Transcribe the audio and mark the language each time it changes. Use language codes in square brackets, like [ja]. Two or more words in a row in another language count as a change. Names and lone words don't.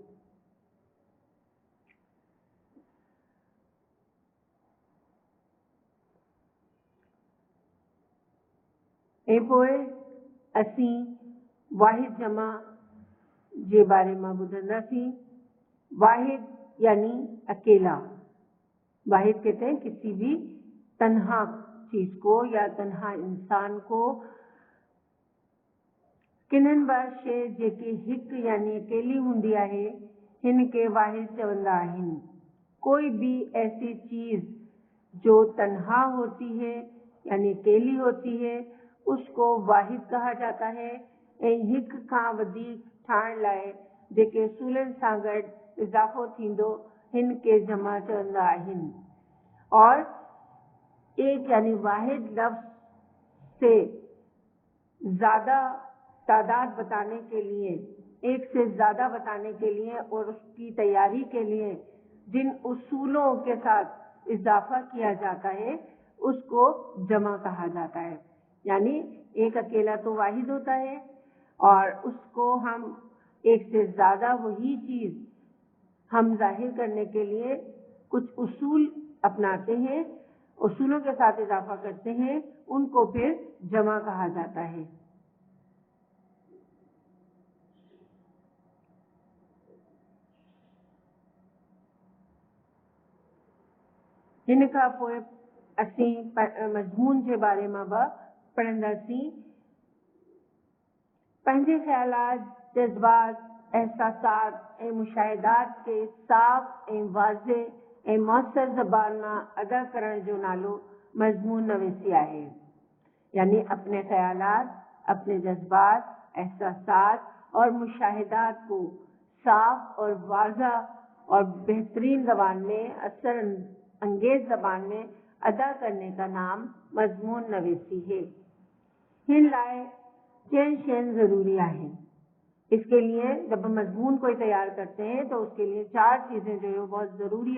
[sd] असीं वाहिद जमा जे बारे में ॿुधंदासीं। [ur] واحد یعنی اکیلا. واحد کہتے ہیں کسی بھی تنہا چیز کو یا تنہا انسان کو. [sd] किनन बि शइ जेकी हिक यानी अकेली हूंदी आहे, हिन खे वाहिद चवंदा आहिनि। [ur] کوئی بھی ایسی چیز جو تنہا ہوتی ہے یعنی اکیلی ہوتی ہے، اس کو واحد کہا جاتا ہے. [sd] ऐं हिक खां वधीक ठाहिण लाइ जेके उसूलनि सां गॾु इज़ाफ़ो थींदो, हिन खे जमा चवंदा आहिनि। [ur] اور ایک یعنی واحد لفظ سے زیادہ تعداد بتانے کے لیے، ایک سے زیادہ بتانے کے لیے اور اس کی تیاری کے لیے جن اصولوں کے ساتھ اضافہ کیا جاتا ہے، اس کو جمع کہا جاتا ہے. یعنی ایک اکیلا تو واحد ہوتا ہے اور اس کو ہم ایک سے زیادہ وہی چیز ہم ظاہر کرنے کے لیے کچھ اصول اپناتے ہیں، اصولوں کے ساتھ اضافہ کرتے ہیں، ان کو پھر جمع کہا جاتا ہے. [sd] हिन खां पोइ असीं मज़मून जे बारे में बि पढ़ंदासीं। पंहिंजे ख़्यालात, जज़्बात, एहसासात ऐं मुशाहिदात के साफ़ ऐं वाज़ेह ऐं मौसर ज़बान मां अदा करण जो नालो मज़मून नवीसी आहे। [ur] یعنی اپنے خیالات، اپنے جذبات، احساسات اور مشاہدات کو صاف اور واضح اور بہترین زبان میں، اثر انگیز زبان میں ادا کرنے کا نام مضمون نویسی ہے۔ [sd] ہن لائے چین شین ضروری ہے۔ [ur] اس کے لیے جب ہم مضمون کوئی تیار کرتے ہیں تو اس کے لیے 4 چیزیں جو ہے وہ بہت ضروری